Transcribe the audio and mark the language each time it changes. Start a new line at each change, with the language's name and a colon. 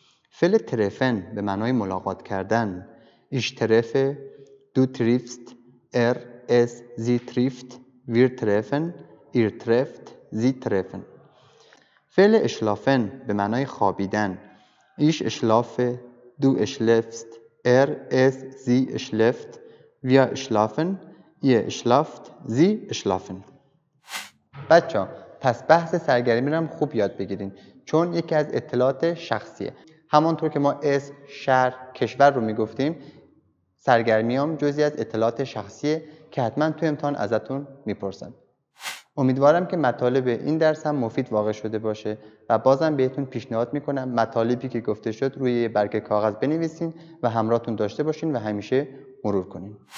Persian: فعل treffen به معنای ملاقات کردن.
German: ich treffe، du triffst، es، sie trifft، wir treffen، ihr trefft، sie treffen.
Persian: فعل schlafen به معنای خوابیدن.
German: ich schlafe، du schläfst، es، sie schläft، wir schlafen، ihr schlaft، sie schlafen.
Persian: بچه‌ها پس بحث سرگرمی رو هم خوب یاد بگیرین چون یکی از اطلاعات شخصیه. همانطور که ما اسم، شهر، کشور رو میگفتیم سرگرمی هم جزئی از اطلاعات شخصیه که حتما تو امتحان ازتون میپرسن. امیدوارم که مطالب این درس هم مفید واقع شده باشه و بازم بهتون پیشنهاد میکنم مطالبی که گفته شد روی یه برگ کاغذ بنویسین و همراهتون داشته باشین و همیشه مرور کنین.